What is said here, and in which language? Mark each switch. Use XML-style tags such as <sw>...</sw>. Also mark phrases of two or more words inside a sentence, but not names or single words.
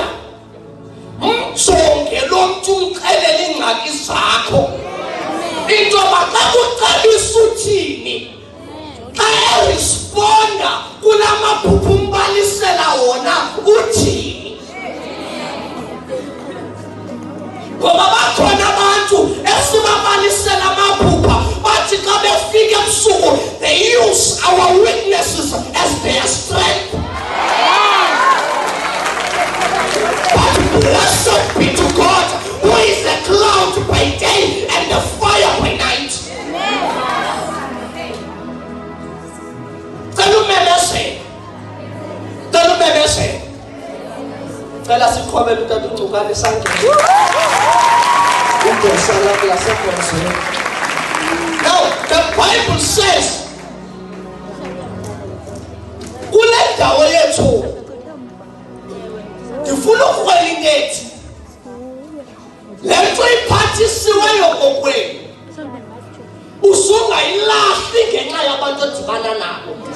<xh>Mjonge lo mntu uxelela iingxaki zakho intoba xa kucebisa uthini, xa eresponda kula maphupha umbalisela wona uthini. ngoba bakhona abantu esibabalisela amaphupha bathi xa befika ebusuku</xh> <en>they use our weaknesses as their strength. But blessed be to God who is a cloud by day and the fire by night.</en> <xh>Cela siqhobele utata uNcukane esandleni.</xh> <en>Now the Bible says</en> <xh>kule ndawo yethu ndifuna ukukhwela inkethi le nto iphathisiweyo kokwenu usungayilahli ngenxa yabantu odibana nabo.</xh>